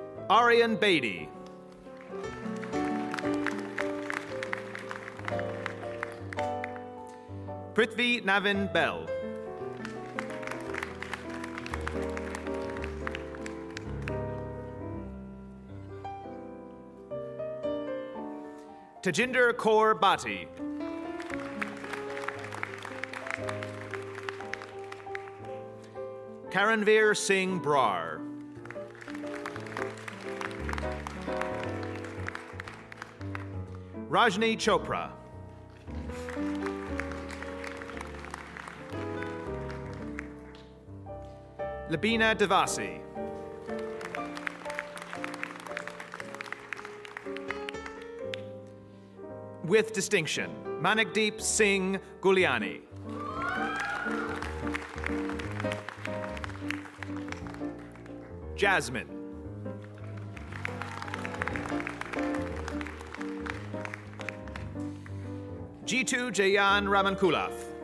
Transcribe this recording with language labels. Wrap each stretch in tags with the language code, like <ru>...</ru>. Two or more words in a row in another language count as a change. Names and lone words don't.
<en>Aryan Beatty. Prithvi Navin Bell. Tajinder Kaur Bhatti. Karanveer Singh Brar. Rajni Chopra. Labina Devasi. With distinction, Manikdeep Singh Guliani. Jasmine. Jitu Jayan Ramankulaf.</en>